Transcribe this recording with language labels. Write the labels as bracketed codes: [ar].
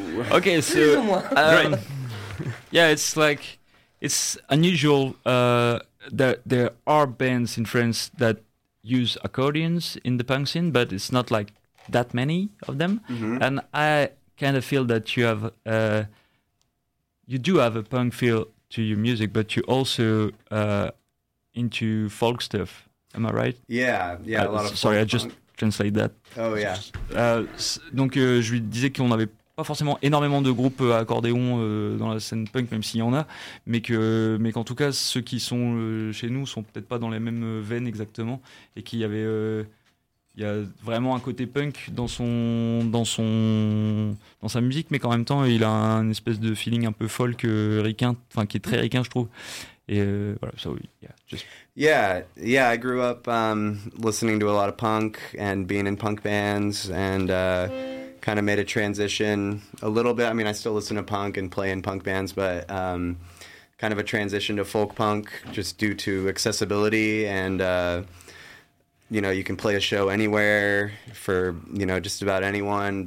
[en] Okay, so yeah, it's like it's unusual that there are bands in France that use accordions in the punk scene, but it's not like that many of them. Mm-hmm. And I kind of feel that you have you do have a punk feel to your music, but you also into folk stuff, am I right? Yeah, a lot of sorry, folk I just punk. Translate that. Oh yeah. [fr] Donc je lui disais qu'on avait pas forcément énormément de groupes à accordéon dans la scène punk, même s'il y en a, mais qu'en tout cas ceux qui sont chez nous sont peut-être pas dans les mêmes veines exactement, et qu'il y avait il y a vraiment un côté punk dans sa musique, mais qu'en même temps il a un espèce de feeling un peu folk ricain, enfin qui est très ricain je trouve. Et voilà, [en] so yeah, just yeah I grew up listening to a lot of punk and being in punk bands, and kind of made a transition a little bit. I mean, I still listen to punk and play in punk bands, but kind of a transition to folk punk just due to accessibility and you know, you can play a show anywhere for, you know, just about anyone.